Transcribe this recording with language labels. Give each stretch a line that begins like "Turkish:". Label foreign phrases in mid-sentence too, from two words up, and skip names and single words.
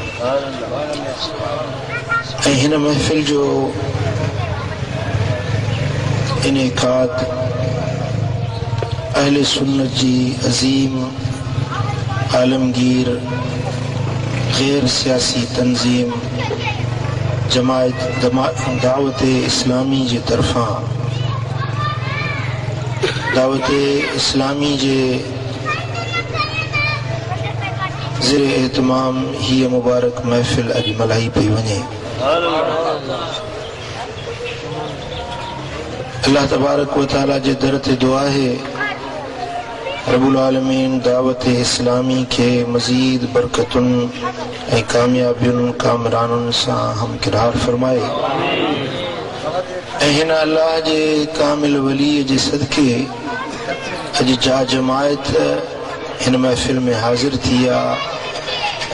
Sindhi: ऐं हिन महफ़िल जो इनेकाद अहले सुन्नत जी अजीम आलमगीर गैर सियासी तंजीम जमायत दावत इस्लामी जे तरफां दावत इस्लामी जे ज़िर एहतमाम हीअ मुबारक महफ़िल अॼु मल्हाई पई वञे।
Arabic: الله تبارك وتعالى
Sindhi: जे दर ते दुआ है
Arabic: رب العالمين
Sindhi: दावत इस्लामी के मजीद बरकतुन ऐं कामयाबियुनि कामरानुनि सां हमकिरार फरमाए ऐं हिन अल्लाह जे कामिल वलीअ जे सदके अॼु जा जमायत हिन महफ़िल में हाज़िर थी आहे।